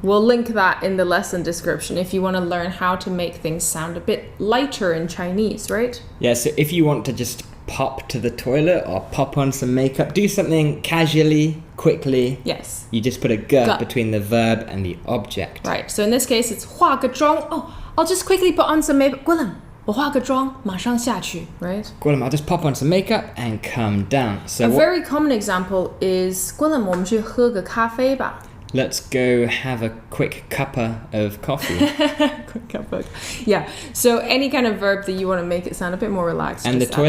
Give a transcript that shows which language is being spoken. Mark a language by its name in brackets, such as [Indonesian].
[English] We'll link that in the lesson description if you want to learn how to make things sound a bit lighter in Chinese, right? Yeah, so if you want to just pop to the toilet or pop on some makeup, do something casually, quickly. Yes. You just put a g between the verb and the object. Right. So in this case, it's 化个妆. Oh, I'll just quickly put on some makeup. [Chinese] Gwilym, 我化个妆,马上下去, right? [English] Gwilym, I'll just pop on some makeup and come down. So A very common example is, Gwilym, 我们去喝个咖啡吧. Let's go have a quick cuppa of coffee. Quick cup of- Yeah. So any kind of verb that you want to make it sound a bit more relaxed. And the just add a